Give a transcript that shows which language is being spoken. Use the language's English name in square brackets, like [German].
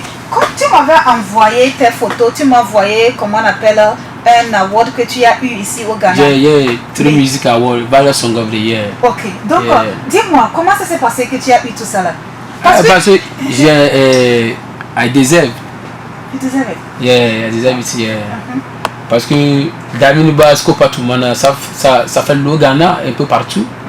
[French] Quand tu m'avais envoyé tes photos, tu m'as envoyé, comment on appelle, un award que tu as eu ici au Ghana. [English] Three Music Award, Various Song of the Year. [French] Ok, donc dis-moi, comment ça s'est passé que tu as eu tout ça là? Parce que j'ai [English] I deserve. You deserve it? Yeah, I deserve it, yeah. [French] Parce que David Basco, pas tout le monde, ça fait le Ghana un peu partout.